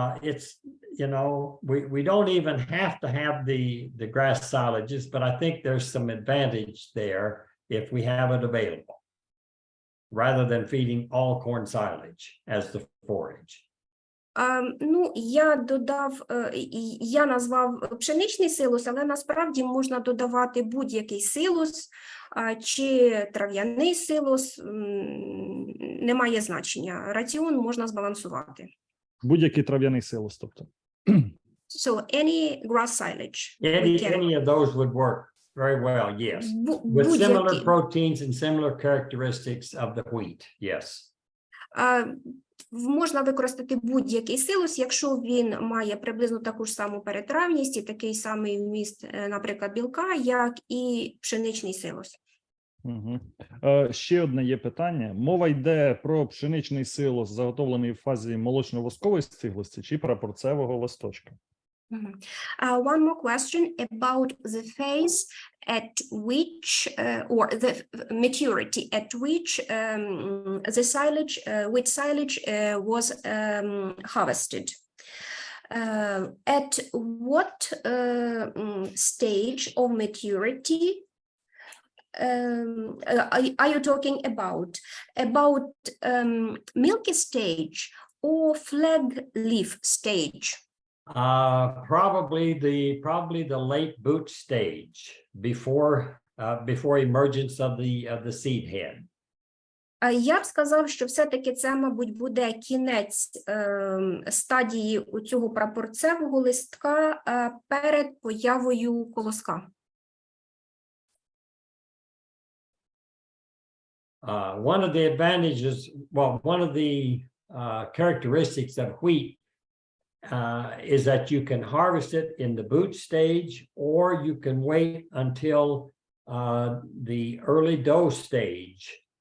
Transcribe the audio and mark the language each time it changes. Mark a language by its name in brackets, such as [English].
[English] It's, you know, we don't even have to have the grass silages, but I think there's some advantage there if we have it available, rather than feeding all corn silage as the forage. [Ukrainian] Ну, я назвав пшеничний силос, але насправді можна додавати будь-який силос чи трав'яний силос, немає значення. Раціон можна збалансувати. Будь-який трав'яний силос, тобто. [English] So any grass silage. Any of those would work very well, yes. With similar [Ukrainian] Будь-який. [English] proteins and similar characteristics of the wheat, yes. [Ukrainian] Можна використати будь-який силос, якщо він має приблизно таку ж саму перетравність і такий самий вміст, наприклад, білка, як і пшеничний силос. Угу. Ще одне є питання. Мова йде про пшеничний силос, заготовлений в фазі молочно-воскової стиглості чи прапорцевого листочка? [English] One more question about the phase at which, or the maturity at which the silage, which silage was harvested. At what stage of maturity are you talking about? About milky stage or flag leaf stage? Probably the late boot stage before emergence of the seed head. [Ukrainian] Я б сказав, що все-таки це, мабуть, буде кінець стадії у цього прапорцевого листка перед появою колоска. [English] One of the advantages, well, one of the characteristics of wheat is that you can harvest it in the boot stage, or you can wait until the early dough stage.